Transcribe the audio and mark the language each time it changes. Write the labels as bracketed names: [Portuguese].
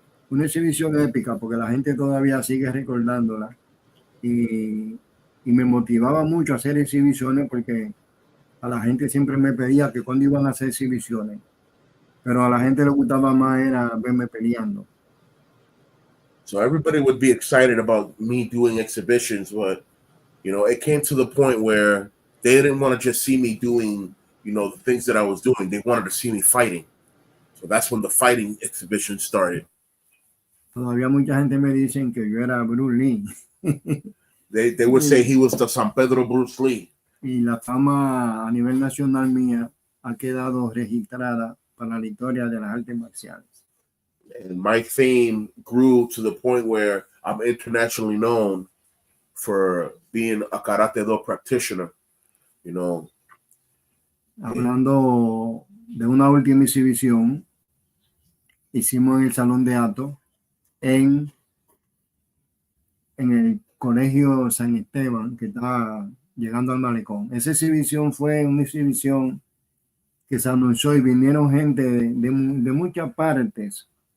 [Spanish] Una exhibición épica porque la gente todavía sigue recordándola y me motivaba mucho a hacer exhibiciones porque a la gente siempre me pedía que cuando iban a hacer exhibiciones. Pero a la gente le gustaba más era verme peleando. [English] So everybody would be excited about me doing exhibitions, but it came to the point where they didn't want to just see me doing, the things that I was doing. They wanted to see me fighting. So that's when the fighting exhibition started. [Spanish] Todavía mucha gente me dicen que yo era Bruce Lee. [English] They would say he was the San Pedro Bruce Lee. [Spanish] Y la fama a nivel nacional mía ha quedado registrada para la historia de las artes marciales. [English] And my fame grew to the point where I'm internationally known for being a Karate Do practitioner. [Spanish] Hablando de una última exhibición, hicimos en el Salón de Actos en el Colegio San Esteban, que está llegando al malecón. Esa exhibición fue una exhibición que se anunció y vinieron gente de muchas partes.